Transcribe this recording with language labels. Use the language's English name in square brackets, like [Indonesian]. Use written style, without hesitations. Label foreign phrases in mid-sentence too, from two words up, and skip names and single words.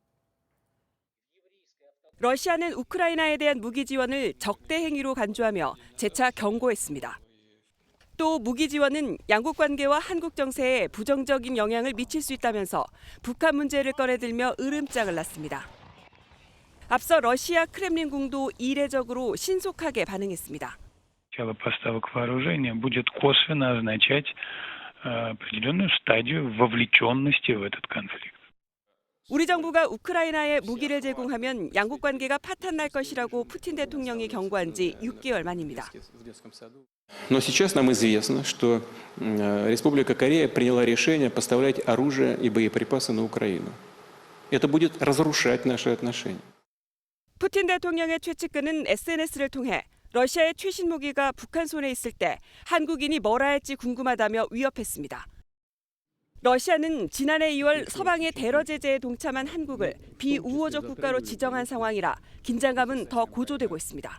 [Korean] 러시아는 우크라이나에 대한 무기 지원을 적대 행위로 간주하며 재차 경고했습니다. 또 무기 지원은 양국 관계와 한국 정세에 부정적인 영향을 미칠 수 있다면서 북한 문제를 꺼내들며 으름장을 놨습니다. 앞서 러시아 크렘린궁도 이례적으로 신속하게 반응했습니다. [Russian] Начало поставок вооружения будет косвенно означать определенную стадию вовлеченности в этот конфликт. [Korean] 우리 정부가 우크라이나에 무기를 제공하면 양국 관계가 파탄날 것이라고 푸틴 대통령이 경고한 지 6개월 만입니다. [Russian] Но сейчас нам известно, что Республика Корея приняла решение поставлять оружие и боеприпасы на Украину. Это будет разрушать наши отношения. [Korean] 푸틴 대통령의 최측근은 SNS를 통해 러시아의 최신 무기가 북한 손에 있을 때 한국인이 뭘 할지 궁금하다며 위협했습니다. 러시아는 지난해 2월 서방의 대러 제재에 동참한 한국을 비우호적 국가로 지정한 상황이라 긴장감은 더 고조되고 있습니다.